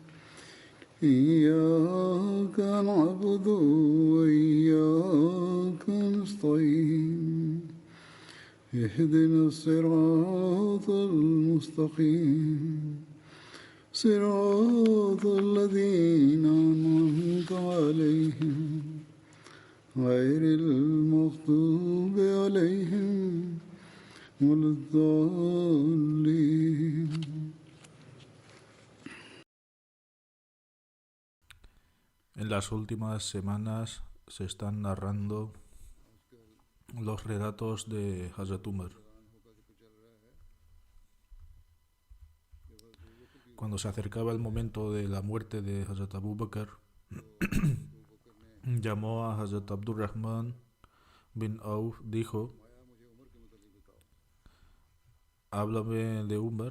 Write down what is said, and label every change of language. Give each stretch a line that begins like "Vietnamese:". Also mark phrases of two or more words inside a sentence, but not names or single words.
Arabic: إياك نعبد وإياك نستعين اهدنا الصراط المستقيم صراط الذين أنعمت عليهم غير المغضوب عليهم ولا الضالين.
Spanish: En las últimas semanas se están narrando los relatos de Hazrat Umar. Cuando se acercaba el momento de la muerte de Hazrat Abu Bakr, llamó a Hazrat Abdurrahman bin Auf, dijo: háblame de Umar.